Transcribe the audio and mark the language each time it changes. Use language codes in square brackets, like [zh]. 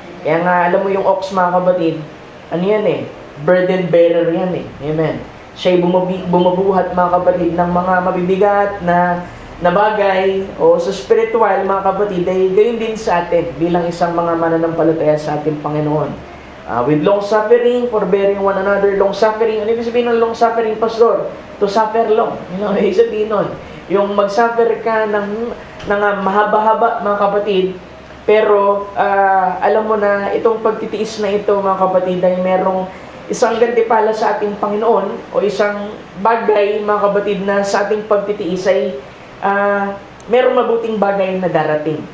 [tl] Kaya nga, alam mo, yung ox, mga kapatid, ano yan burden bearer yan Amen. Siya'y bumubuhat, mga kapatid, ng mga mabibigat na bagay o sa spiritual, mga kapatid, ay gayon din sa atin bilang isang mga mananampalataya sa ating Panginoon. [en] With long suffering, forbearing one another. Long suffering, [tl] ano ibig sabihin ng [en] long suffering, pastor? To suffer long. [tl] Ibig sabihin nun, yung mag-suffer ka ng mahaba-haba, mga kapatid, pero alam mo na itong pagtitiis na ito, mga kapatid, ay merong isang gantipala sa ating Panginoon o isang bagay, mga kapatid, na sa ating pagtitiis ay merong mabuting bagay na darating.